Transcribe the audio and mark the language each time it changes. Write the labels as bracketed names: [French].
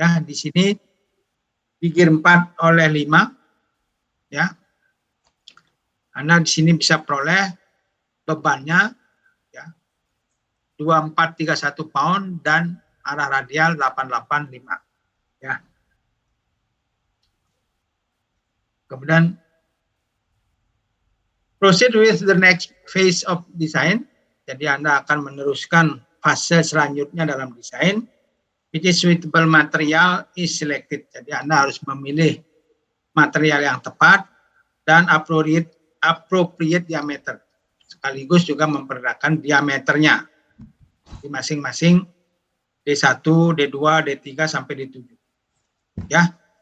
[Indonesian] Ya, di sini di gear 4 oleh 5 ya. Anda di sini bisa peroleh bebannya ya 2431 pound dan arah radial 885 ya. [English] Kemudian proceed with the next phase of design. [Indonesian] Jadi Anda akan meneruskan fase selanjutnya dalam desain. [English] Which is suitable material is selected. [Indonesian] Jadi Anda harus memilih material yang tepat dan [English] appropriate diameter. [Indonesian] Sekaligus juga memperkirakan diameternya di masing-masing D1, D2, D3 sampai D7. Ya.